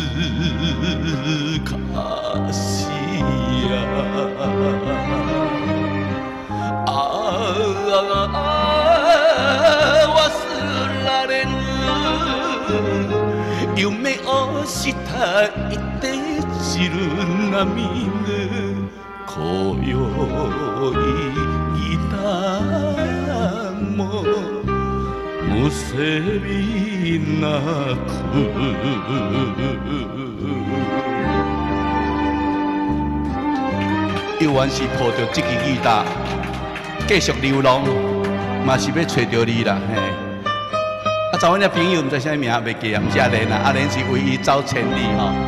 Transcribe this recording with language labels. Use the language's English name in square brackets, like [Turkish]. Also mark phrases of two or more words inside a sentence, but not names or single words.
[Japanese] かしや忘られぬ夢をしたいて散る涙今宵ギターもむせび泣く [Min Nan Chinese] 有缘是抱着这支吉他继续流浪，嘛是要找着你啦嘿。啊，找阮个朋友，毋知啥名，袂记啊，毋是阿莲啊，阿莲是为伊走千里吼。